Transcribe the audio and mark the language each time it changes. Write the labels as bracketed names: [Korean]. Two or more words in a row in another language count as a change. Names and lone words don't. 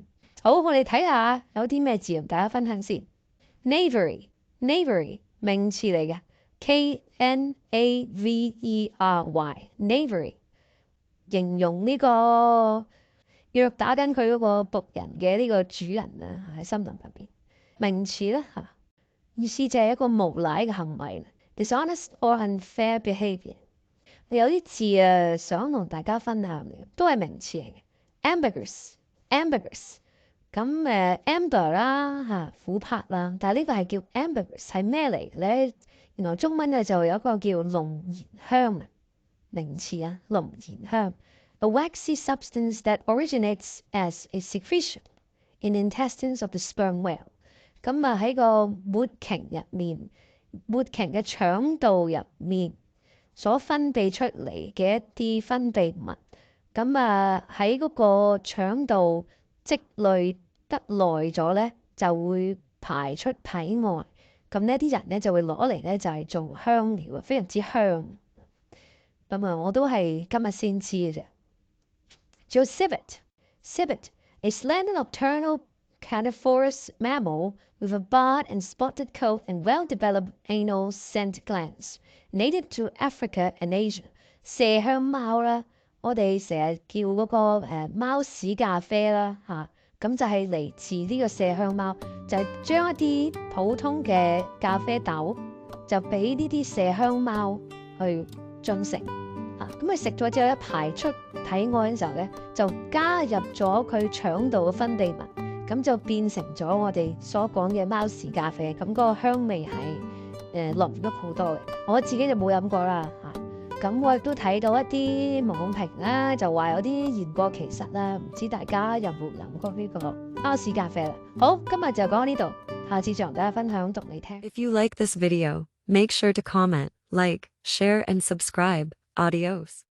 [Cantonese] 好，我哋睇下有啲咩字同大家分享先。Knavery 名詞嚟嘅 Knavery， 形容呢個虐打緊佢嗰個僕人嘅呢個主人啊，喺森林入邊。名詞咧嚇，意思就係一個無賴嘅行為 ， [English] dishonest or unfair behaviour。 [Cantonese] 有啲字想同大家分享嘅，都係名詞嚟嘅。ambiguous 咁amber 啦嚇，琥珀啦，但係呢個係叫 ambiguous 係咩嚟嘅咧？原來中文就有一個叫龍涎香名詞啊，龍涎香 ， [English] a waxy substance that originates as a secretion in the intestines of the sperm whale。 [Cantonese] 咁喺個末鯨入面，末鯨嘅腸道入面所分泌出嚟嘅一啲分泌物，咁喺嗰個腸道積累得耐咗咧，就會排出體外。咁呢啲人咧就會攞嚟咧就係做香料啊，非常之香。我都係今日先知嘅啫。 [English] 仲有 civet a slender nocturnal carnivorous mammal with a barred and spotted coat and well-developed anal scent glands, native to Africa and Asia。 [Cantonese] 麝香貓啦，我哋成日叫嗰個貓屎咖啡啦嚇，咁就係嚟自呢個麝香貓，就係將一啲普通嘅咖啡豆就俾呢啲麝香貓去進食啊，咁佢食咗之後排出體外嘅時候咧，就加入咗佢腸道嘅分泌物，咁就變成咗我哋所講嘅貓屎咖啡，咁嗰個香味係濃郁好多嘅。我自己就冇飲過啦嚇，咁我亦都睇到一啲網評啦，就話有啲言過其實啦，唔知大家有冇飲過呢個貓屎咖啡啦？好，今日就講到呢度，下次再同大家分享讀你聽。 [English] If you like this video, make sure to comment, like, share and subscribe. Adios.